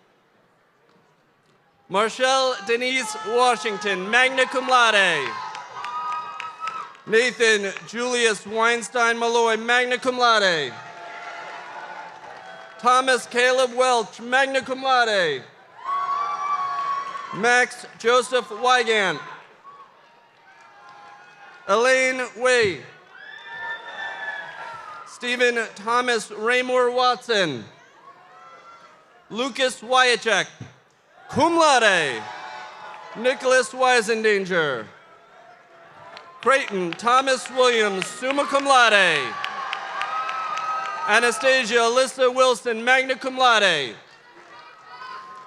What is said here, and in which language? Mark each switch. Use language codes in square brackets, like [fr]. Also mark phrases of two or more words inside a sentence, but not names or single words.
[en] Marshall Denise Washington, [la] magna cum laude. [en] Nathan Julius Weinstein Malloy, [la] magna cum laude. [en] Thomas Caleb Welch, [la] magna cum laude. [en] Max Joseph Wygant. Elaine Wei. Stephen Thomas Raymore Watson. Lucas Wyachek, [la] cum laude. [en] Nicholas Weisendanger. Creighton Thomas Williams, [la] summa cum laude. [en] Anastasia Alyssa Wilson, [la] magna cum laude.